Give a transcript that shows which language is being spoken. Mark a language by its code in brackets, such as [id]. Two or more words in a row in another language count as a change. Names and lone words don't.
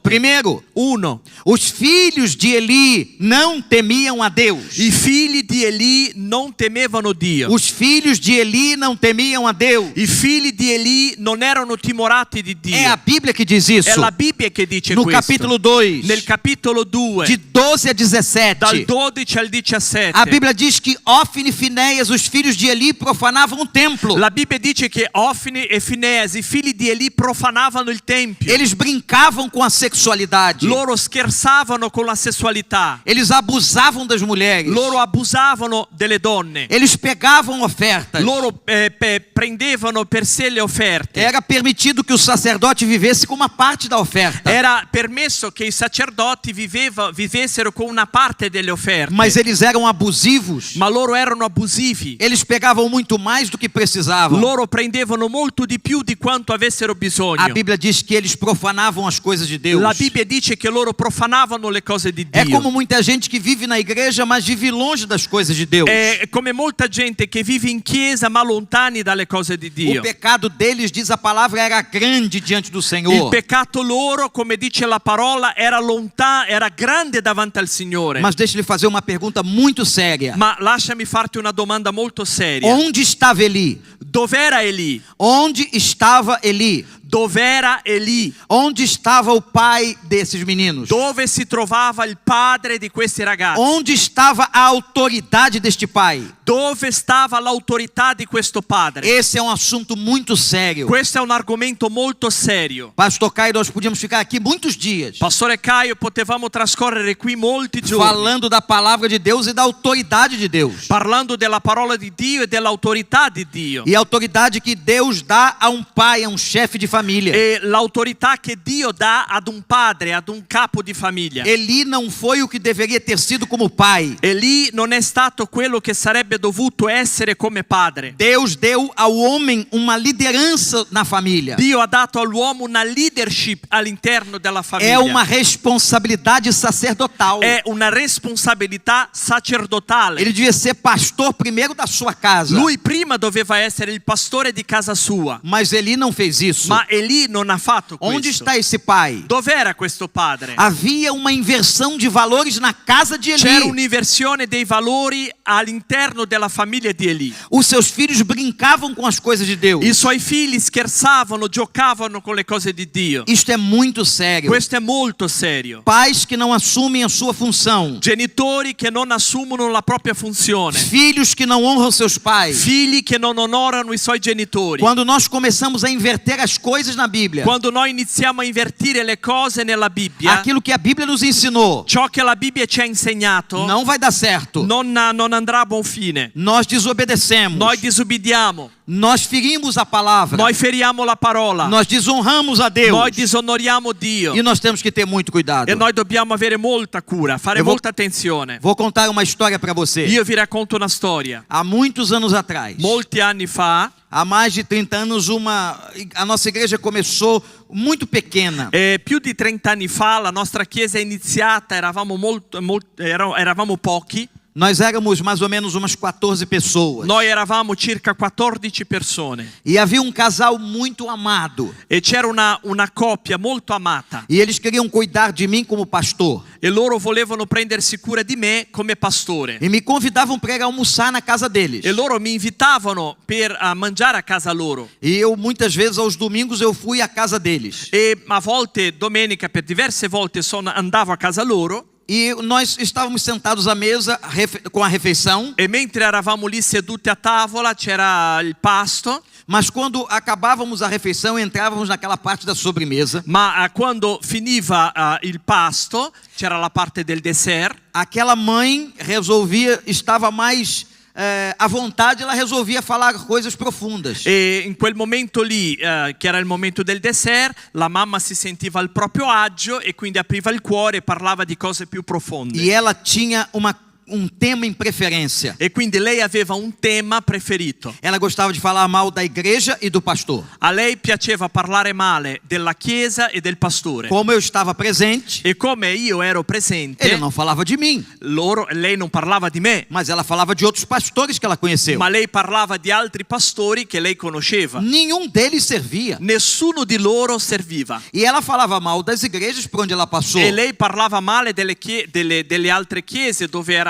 [pt] Primeiro, os filhos de Eli não temiam a Deus. [it] I figli di Eli non temevano Dio. [pt] Os filhos de Eli não temiam a Deus. [it] I figli di Eli non erano timorati di Dio. [pt] É a Bíblia que diz isso. [it] È la Bibbia che dice no questo. [pt] capítulo 2. [it] Nel capitolo 2. [pt] De 12 a 17. [it] Dal 12 al 17. [pt] A Bíblia diz que Ofni e Finéias, os filhos de Eli, profanavam o templo. [it] La Bibbia dice che Ofni e Fineas, i figli di Eli, profanavano il tempio. [pt] Eles brincavam com a sexualidade. [it] Loro scherzavano con la sessualità. [pt] Eles abusavam das mulheres. [it] Loro abusavano delle donne. [pt] Eles pegavam ofertas. [it] Loro prendevano per sé le offerte. [pt] Era permitido que o sacerdote vivesse com uma parte da oferta. [it] Era permesso che i sacerdoti vivessero con una parte delle offerte. [pt] Mas eles eram abusivos. [it] Ma loro erano abusivi. [pt] Eles pegavam muito mais do que precisavam. [it] Loro prendevano molto di più di quanto avessero bisogno. [pt] A Bíblia diz que eles profanavam as coisas de Deus. [it] La Bibbia dice che loro profanavano le cose di Dio. [pt] É como muita gente que vive na igreja, mas vive longe das coisas de Deus. [it] È come molta gente che vive in chiesa ma lontani dalle cose di Dio. [pt] O pecado deles, diz a palavra, era grande diante do Senhor. [it] Il peccato loro, come dice la parola, era grande davanti al Signore. [pt] Mas deixa-lhe fazer uma pergunta muito séria. [it] Ma lasciami farti una domanda molto seria. [pt] Onde estava Eli? [it] Dov'era Eli? [pt] Onde estava Eli? [it] Dov'era Eli? [pt] Onde estava o pai desses meninos? [it] Dove si trovava il padre di questi ragazzi? [pt] Onde estava a autoridade deste pai? [it] Dove stava l'autorità di questo padre? [pt] Esse é um assunto muito sério. [it] Questo è un argomento molto serio. [pt] Pastor Caio, nós podíamos ficar aqui muitos dias. [it] Pastore Caio, potevamo trascorrere qui molti giorni. [pt] Falando da palavra de Deus e da autoridade de Deus. [it] Parlando della parola di Dio e dell'autorità di Dio. [pt] E a autoridade que Deus dá a um pai, a um chefe de família. [it] E l'autorità che Dio dà ad un padre, ad un capo di famiglia. [pt] Eli não foi o que deveria ter sido como pai. [it] Eli non è stato quello che sarebbe dovuto essere come padre. [pt] Deus deu ao homem uma liderança na família. [it] Dio ha dato all'uomo una leadership all'interno della famiglia. [pt] É uma responsabilidade sacerdotal. [it] È una responsabilità sacerdotale. [pt] Ele devia ser pastor primeiro da sua casa. [it] Lui prima doveva essere il pastore di casa sua. [pt] Mas Eli não fez isso. [it] Ma Eli non ha fatto questo. [pt] Onde está esse pai? [it] Dov'era questo padre? [pt] Havia uma inversão de valores na casa de Eli. [it] C'era un'inversione dei valori all'interno della famiglia di Eli. [pt] Os seus filhos brincavam com as coisas de Deus. [it] I suoi figli scherzavano, giocavano con le cose di Dio. [pt] Isto é muito sério. [it] Questo è molto serio. [pt] Pais que não assumem a sua função. [it] Genitori che non assumono la propria funzione. [pt] Filhos que não honram seus pais. [it] Figli che non onorano i suoi genitori. [pt] Quando nós começamos a inverter as coisas na Bíblia, [it] Quando noi iniziamo a invertire le cose nella Bibbia, [pt] aquilo que a Bíblia nos ensinou, [it] ciò che la Bibbia ci ha insegnato [pt] não vai dar certo. [it] non andrà a buon fine. [pt] Nós desobedecemos. [it] Noi disobbediamo, [pt] Nós ferimos a palavra. [it] noi feriamo la parola, [pt] Nós desonramos a Deus. [it] noi disonoriamo Dio. [pt] E nós temos que ter muito cuidado. [it] E noi dobbiamo avere molta cura, fare [pt] Eu vou- [it] molta attenzione. [pt] Vou contar uma história para você. [it] Io vi racconto una storia. [pt] Há muitos anos atrás, [it] Molti anni fa, [pt] há mais de 30 anos, a nossa igreja começou muito pequena. [it] più di 30 anni fa, la nostra chiesa è iniziata, eravamo pochi. [pt] Nós éramos mais ou menos umas 14 pessoas. [it] Noi eravamo circa 14 persone [pt] E havia um casal muito amado. [it] e c'era una coppia molto amata [pt] E eles queriam cuidar de mim como pastor. [it] e loro volevano prendersi cura di me come pastore. [pt] E me convidavam para ir almoçar na casa deles. [it] E loro mi invitavano per mangiare a casa loro. [pt] E eu, muitas vezes, aos domingos, eu fui à casa deles. [it] E a volte, domenica, per diverse volte andavo a casa loro. [pt] E nós estávamos sentados à mesa com a refeição. [it] E mentre eravamo lì seduti a tavola c'era il pasto. [pt] Mas quando acabávamos a refeição, entrávamos naquela parte da sobremesa. [it] Ma quando finiva il pasto c'era la parte del dessert. [pt] Aquela mãe estava mais à vontade, ela resolvia falar coisas profundas. [it] E in quel momento lì, che era il momento del dessert, la mamma si sentiva al proprio agio e quindi apriva il cuore e parlava di cose più profonde. [pt] E ela tinha um tema em preferência. [it] E quindi lei aveva un tema preferito. [pt] Ela gostava de falar mal da igreja e do pastor. [it] A lei piaceva parlare male della chiesa e del pastore. [pt] Como eu estava presente, [it] E come io ero presente, [pt] ele não falava de mim, [it] lei non parlava di me, [pt] mas ela falava de outros pastores que ela conheceu. [it] ma lei parlava di altri pastori che lei conosceva. [pt] Nenhum deles servia. [it] Nessuno di loro serviva. [pt] E ela falava mal das igrejas por onde ela passou. [it] E lei parlava male delle altre chiese dove era